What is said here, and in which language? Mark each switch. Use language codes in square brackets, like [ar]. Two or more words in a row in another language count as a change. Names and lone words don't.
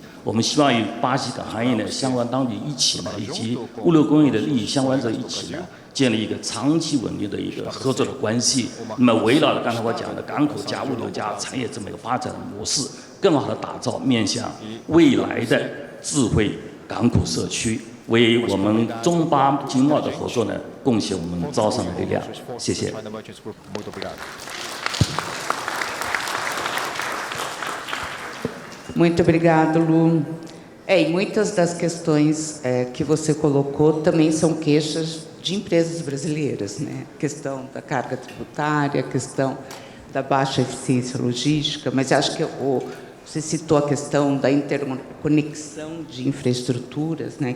[zh] 我们希望与巴西港行业呢相关当局一起呢，以及物流工业的利益相关者一起呢，建立一个长期稳定的一个合作的关系。那么围绕着刚才我讲的港口加物流加产业这么一个发展的模式，更好的打造面向未来的智慧港口社区，为我们中巴经贸的合作呢贡献我们招商的力量。谢谢。 [pt] Muito obrigado, Lu. E muitas das questões que você colocou também são queixas de empresas brasileiras, né? A questão da carga tributária, a questão da baixa eficiência logística, mas acho que você citou a questão da interconexão de infraestruturas, né?